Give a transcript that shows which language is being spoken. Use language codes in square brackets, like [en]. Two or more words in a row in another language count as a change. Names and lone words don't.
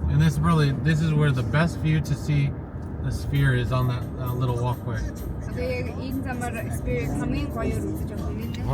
[en] this is where the best view to see the sphere is on that little walkway. [mn] Тэгээ яг ийм замаар спирит хамгийн гоёор үзэж байгаа юм нэ.